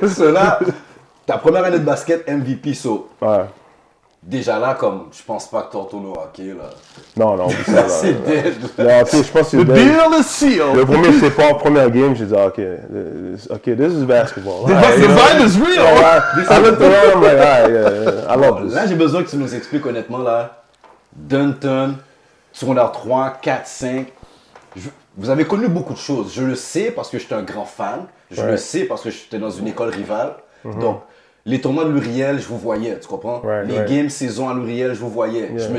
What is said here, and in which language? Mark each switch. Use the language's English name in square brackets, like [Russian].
[French] Cela, ta première année de basket, MVP, so. Ouais. Déjà là, comme, je pense pas que tu retournes au hockey, là. Non, oublie ça, là. C'est dead. Non, tu sais, je pense que c'est [English] The deal is sealed. [French] Le premier, c'est pas en première game, j'ai dit, OK, [English] this is basketball. The vibe is real. I looked around, I'm like, I love this. [French] Là, j'ai besoin que tu nous expliques honnêtement, là, Dunton, secondaire 3, 4, 5. Vous avez connu beaucoup de choses. Je le sais parce que j'étais un grand fan. Je le sais parce que j'étais dans une école rivale. Donc, les tournois de l'Uriel, je vous voyais, tu comprends? Les games saison à l'Uriel, je vous voyais.